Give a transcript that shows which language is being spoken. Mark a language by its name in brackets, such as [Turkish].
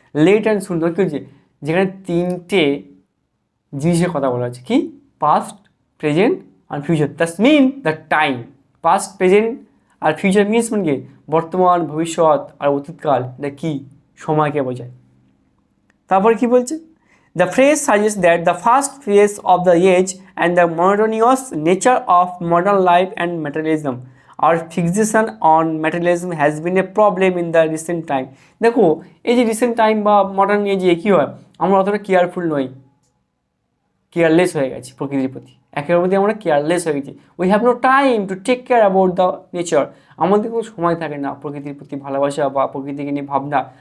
[Bangla] Late and সুন কী হচ্ছে, যেখানে তিনটে জিনিসের কথা বলা হচ্ছে, কি past, present and future. That's mean the time, past, present আর future means মানে কি বর্তমান, ভবিষ্যৎ আর অতীতকাল, এটা কী সময়কে বোঝায়। তারপরে কি বলছে, [English] the phrase suggests that the first phase of the age and the monotonous nature of modern life and materialism, our fixation on materialism has been a problem in the recent time. [Bangla] দেখো এই যে recent time বা modern এজে কী হয়, আমরা অতটা careful নই, careless হয়ে গেছি প্রকৃতির প্রতি, একের প্রতি আমরা কেয়ারলেস হয়ে গেছি। [English] we have no time to take care about the nature, [Bangla] আমাদের কোনো সময় থাকে না প্রকৃতির প্রতি ভালোবাসা বা প্রকৃতিকে নিয়ে ভাবনা।